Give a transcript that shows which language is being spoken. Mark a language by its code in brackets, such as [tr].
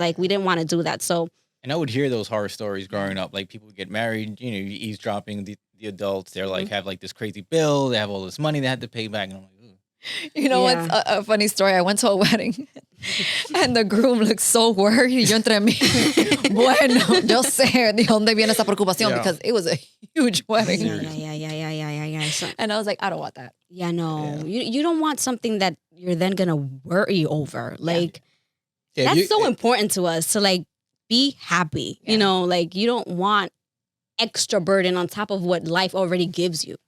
[en] Like, we didn't want to do that. So, And I would hear those horror stories growing up. Like people would get married, you know, you eavesdropping the adults. They're like have like this crazy bill. They have all this money they had to pay back. And I'm like, ooh. You know Yeah. what's a funny story? I went to a wedding and the groom looked so worried. [es] Y yo entre mí, bueno, yo sé de dónde viene esa preocupación [en] Yeah. because it was a huge wedding. yeah. So, And I was like, I don't want that. yeah, no. Yeah. You don't want something that you're then going to worry over. Like, Yeah, that's you- so important to us to, like, be happy. Yeah. You know, like, you don't want extra burden on top of what life already gives you.